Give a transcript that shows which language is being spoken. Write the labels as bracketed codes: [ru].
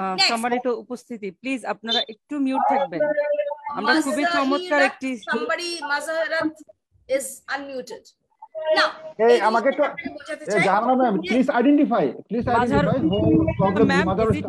[bn] সম্মানিত উপস্থিতি, প্লিজ আপনারা একটু মিউট থাকবেন। আমরা খুবই চমৎকার একটি [en] somebody Mazahirat is unmuted. Now, [bn] আমাকে তো Jahanara ma'am [en] please identify who probably